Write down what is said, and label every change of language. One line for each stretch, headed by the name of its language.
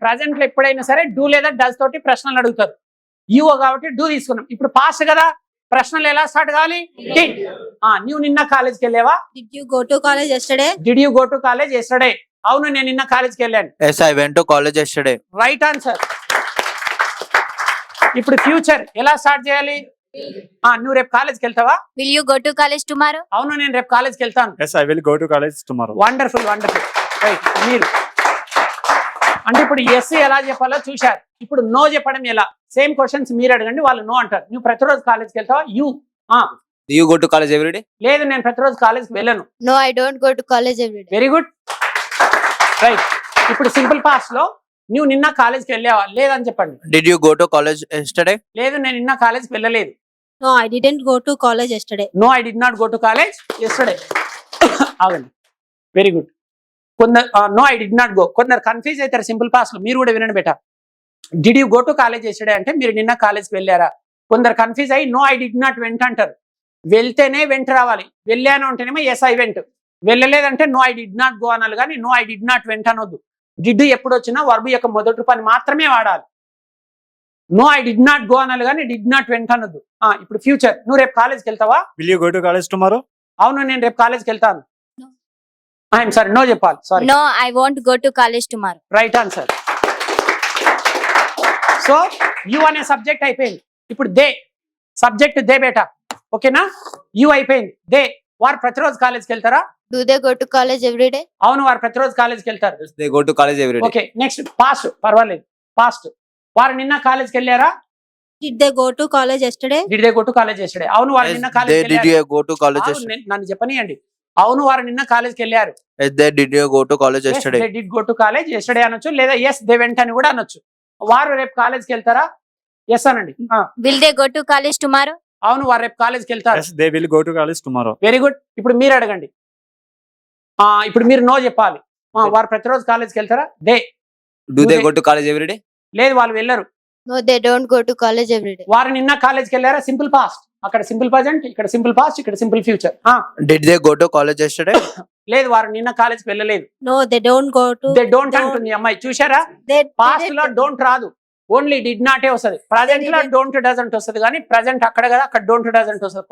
Telugu: Present లో ఎప్పుడైనా సరే డూ లేదా డస్ తోటి ప్రశ్నలు అడుగుతారు. యూ కాబట్టి డూ తీసుకున్నాం. ఇప్పుడు పాస్ట్ కదా, ప్రశ్నలు ఎలా స్టార్ట్ కావాలి? నువ్వు నిన్న కాలేజ్కి వెళ్ళావా?
English: Did you go to college yesterday? Did you go to college yesterday?
Telugu: అవును, నేను నిన్న కాలేజ్కి వెళ్ళాను.
English: Yes I went to college yesterday. Right answer.
Telugu: ఇప్పుడు ఫ్యూచర్ ఎలా స్టార్ట్ చేయాలి? నువ్వు రేపు కాలేజ్కి వెళ్తావా?
English: Will you go to college tomorrow?
Telugu: అవును, నేను రేపు కాలేజ్కి వెళ్తాను.
English: Yes, I will go to college tomorrow. Wonderful, wonderful.
Telugu: Right, మీరు అంటే ఇప్పుడు ఎస్ ఎలా చెప్పాలో చూశారు. ఇప్పుడు నో చెప్పడం ఎలా? సేమ్ క్వశ్చన్స్ మీరు అడగండి, వాళ్ళు నో అంటారు. నువ్వు ప్రతిరోజు కాలేజ్కి వెళ్తావా? You.
English: You go to college everyday.
Telugu: లేదు, నేను ప్రతిరోజు కాలేజ్కి వెళ్ళను.
English: No, I don't go to college every day. Very good.
Telugu: Right, ఇప్పుడు సింపుల్ పాస్ట్ లో నువ్వు నిన్న కాలేజ్కి వెళ్ళావా? లేదని చెప్పండి.
English: Did you go to college yesterday.
Telugu: లేదు, నేను నిన్న కాలేజ్కి వెళ్ళలేదు.
English: No, I didn't go to college yesterday. No, I did not go to college yesterday. ఆగండి, very good.
Telugu: కొందరు
English: no I did not go,
Telugu: కొందరు కన్ఫ్యూజ్ అవుతారు సింపుల్ పాస్ట్ లో. మీరు కూడా వినండి బేటా.
English: did you go to college yesterday
Telugu: అంటే మీరు నిన్న కాలేజ్కి వెళ్ళారా? కొందరు కన్ఫ్యూజ్ అయ్యి
English: no I did not went
Telugu: అంటారు. వెళ్తేనే వెంట రావాలి. వెళ్ళాను అంటేనేమో
English: Yes I went.
Telugu: వెళ్ళలేదంటే
English: no I did not go
Telugu: అనాలి, కానీ
English: no I did not went
Telugu: అనొద్దు. డిడ్ ఎప్పుడు వచ్చినా వర్బ్ యొక్క మొదటి రూపాన్ని మాత్రమే వాడాలి.
English: no I did not go
Telugu: అనాలి, కానీ
English: did not went
Telugu: అనొద్దు. ఇప్పుడు ఫ్యూచర్, నువ్వు రేపు కాలేజ్కి వెళ్తావా?
English: Will you go to college tomorrow?
Telugu: అవును, నేను రేపు కాలేజ్కి వెళ్తాను.
English: No. I'm sorry, no చెప్పాలి. Sorry. No, I won't go to college tomorrow. Right answer.
Telugu: So you అనే సబ్జెక్ట్ అయిపోయింది. ఇప్పుడు దే సబ్జెక్ట్ దే బేటా. ఓకేనా? యు అయిపోయింది. దే వారు ప్రతిరోజు కాలేజ్కి వెళ్తారా?
English: Do they go to college every day?
Telugu: అవును, వారు ప్రతిరోజు కాలేజ్కి వెళ్తారు.
English: They go to college everyday.
Telugu: Okay, next past. పర్వాలేదు, పాస్ట్. వారు నిన్న కాలేజ్కి వెళ్ళారా?
English: Did they go to college yesterday? Did they go to college yesterday?
Telugu: అవును, వారు నిన్న కాలేజ్కి
English: did
Telugu: వెళ్ళారు.
English: you go to college
Telugu: అవును, నన్ను చెప్పనియండి. అవును, వారు నిన్న కాలేజ్కి వెళ్ళారు.
English: They did you go to college yesterday. They did go to college yesterday
Telugu: అనొచ్చు, లేదా
English: yes they went
Telugu: అని కూడా అనొచ్చు. వారు రేపు కాలేజ్కి వెళ్తారా? ఎస్ అనండి.
English: Will they go to college tomorrow?
Telugu: అవును, వారు రేపు కాలేజ్కి వెళ్తారు.
English: Yes, they will go to college tomorrow. Very good.
Telugu: ఇప్పుడు మీరు అడగండి. ఇప్పుడు మీరు నో చెప్పాలి. వారు ప్రతిరోజు కాలేజ్కి వెళ్తారా? They.
English: Do they go to college every day.
Telugu: లేదు, వాళ్ళు వెళ్ళరు.
English: No, they don't go to college every day.
Telugu: వారు నిన్న కాలేజ్కి వెళ్ళారా? Simple past. అక్కడ సింపుల్ ప్రజెంట్, ఇక్కడ సింపుల్ పాస్ట్, ఇక్కడ simple future.
English: Did they go to college yesterday.
Telugu: లేదు, వారు నిన్న కాలేజ్కి వెళ్ళలేదు.
English: No, they don't go to.
Telugu: They don't అంటుంది అమ్మాయి. చూసారా?
English: They
Telugu: పాస్ట్ లో డోంట్ రాదు, ఓన్లీ డిడ్ నాటే వస్తుంది. ప్రజెంట్ లో డోంట్ డజంట్ వస్తుంది, కానీ ప్రజెంట్ అక్కడ కదా, అక్కడ డోంట్ డజంట్ వస్తుంది.